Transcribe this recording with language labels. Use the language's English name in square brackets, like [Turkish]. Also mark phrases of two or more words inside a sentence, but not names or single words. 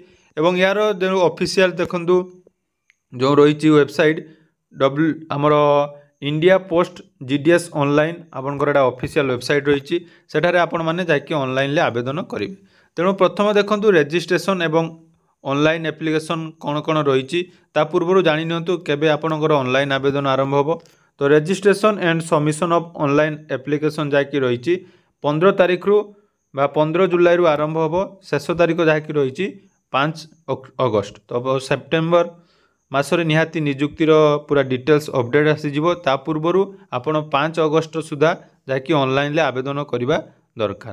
[Odia] ଏବଂ ଯାର ଯୋ ଅଫିସିଆଲ ଦେଖନ୍ତୁ ଯୋ ରହିଛି ୱେବସାଇଟ ଆମର ଇଣ୍ଡିଆ ପୋଷ୍ଟ ଜିଡିଏସ ଅନଲାଇନ ଆପଣଙ୍କର ଏଟା [English] official website [Odia] ରହିଛି ସେଠାରେ ଆପଣ ମାନେ ଯାକି ଅନଲାଇନ ଲେ ଆବେଦନ କରିବେ। ତେଣୁ ପ୍ରଥମ ଦେଖନ୍ତୁ ରେଜିଷ୍ଟ୍ରେସନ ଏବଂ [English] online application [Odia] କଣ କଣ ରହିଛି ତା ପୂର୍ବରୁ ଜାଣି ନିଅନ୍ତୁ କେବେ ଆପଣଙ୍କର ଅନଲାଇନ ଆବେଦନ ଆରମ୍ଭ ହେବ। ତୋ [English] registration and submission of online application [Odia] ଯାକି ରହିଛି 15 ତାରିଖ ରୁ ବା 15 ଜୁଲାଇ ରୁ ଆରମ୍ଭ ହେବ। ଶେଷ ତାରିଖ ଯାକି ରହିଛି 5 ଅଗଷ୍ଟ। ତୋ ସେପ୍ଟେମ୍ବର ମାସରେ ନିହାତି ନିଯୁକ୍ତିର ପୂରା [English] details update [Odia] ଆସି ଯିବ। ତା ପୂର୍ବରୁ ଆପଣ 5 ଅଗଷ୍ଟ ସୁଦ୍ଧା ଯାକି ଅନଲାଇନ ଲେ ଆବେଦନ କରିବା ଦରକାର।